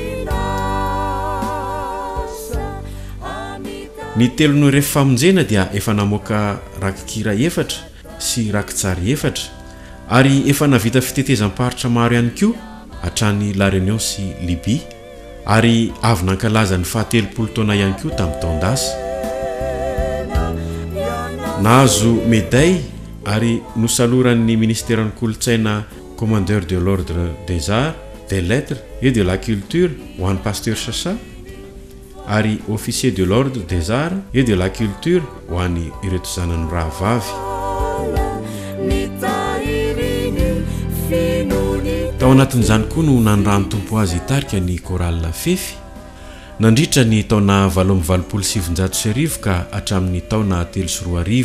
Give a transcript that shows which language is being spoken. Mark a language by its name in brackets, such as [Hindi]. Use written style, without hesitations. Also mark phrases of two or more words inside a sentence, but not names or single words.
[Malagasy] Ny telon'ny rehefa famonjena dia efa namoaka rakikira 4 sy rakitsary 4 ary efa navita fitetezam-paritra maro ihany koa hatrany La Réunion sy Libye ary avy nankalaza ny 70 taona ihany koa tamin'ny taondasa. Nahazo médaille ary nosaloran'ny ministèren'ny kolotsaina [French] commandeur de l'ordre des arts, des lettres et de la culture [Malagasy] ho an'ny pasteur Sacha ary [French] officier de l'ordre des arts et de la culture [Malagasy] ho an'ny ireto zanany rahavavy. Tao anatin'izany koa no nandrany tompo azy hitarika ny korala fefy nandritra ny taona 1770 ka hatramin'ny taona 320.